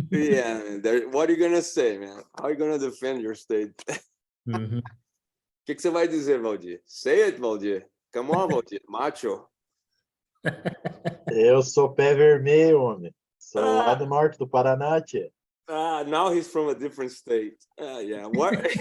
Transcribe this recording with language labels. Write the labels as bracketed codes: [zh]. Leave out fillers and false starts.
[en] Yeah, what are you gonna say, man? How are you gonna defend your state? [pt] O que você vai dizer, Valdir? [en] Say it, Valdir. Come on, Valdir. Macho. [pt] Eu sou pé vermelho, homem. Sou lá do norte do Paraná, tia. [en] Now he's from a different state. Yeah. What?